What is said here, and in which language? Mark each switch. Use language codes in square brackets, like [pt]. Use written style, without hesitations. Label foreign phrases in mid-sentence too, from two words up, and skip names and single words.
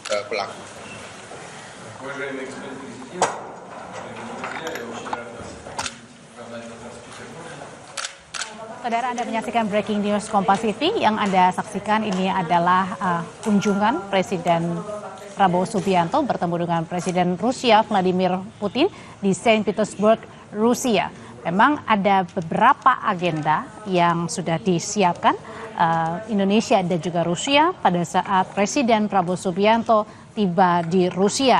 [id] pelaku. [ru] Уважаемый господин президент, уважаемые друзья, я очень рад вас признать в Санкт-Петербурге. [id] Saudara, Anda menyaksikan [en] Breaking News [id] Kompas TV. Yang Anda saksikan ini adalah kunjungan Presiden Prabowo Subianto bertemu dengan Presiden Rusia Vladimir Putin di Saint Petersburg, Rusia. Memang ada beberapa agenda yang sudah disiapkan Indonesia dan juga Rusia pada saat Presiden Prabowo Subianto tiba di Rusia.